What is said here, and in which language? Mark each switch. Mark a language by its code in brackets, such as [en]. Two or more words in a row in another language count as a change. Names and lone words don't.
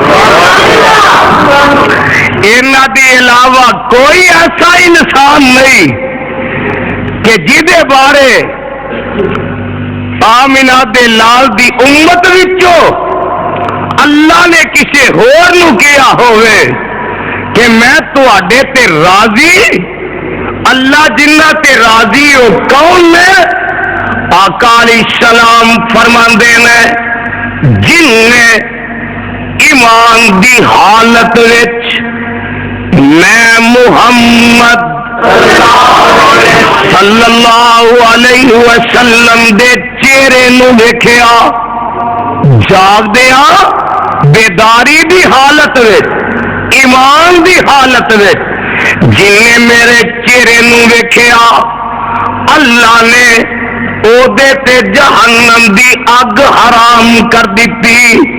[pa] انہاں دے علاوہ کوئی ایسا انسان نہیں کہ جیدے بارے آمنہ دے لال دی امت وچوں اللہ نے کسی ہور نوں کیا ہووے کہ میں تہاڈے تے راضی. اللہ جنہاں تے راضی ہو کون نے? آقا علیہ السلام فرماندے نے جنے ایمان دی حالت وچ میں محمد [ar] صلى الله عليه وسلم [pa] دے چہرے نوں ویکھیا، جاگدیاں بیداری دی حالت وچ، ایمان دی حالت وچ، جنے میرے چہرے نوں ویکھیا اللہ نے اودے تے جہنم دی اگ حرام کر دتی.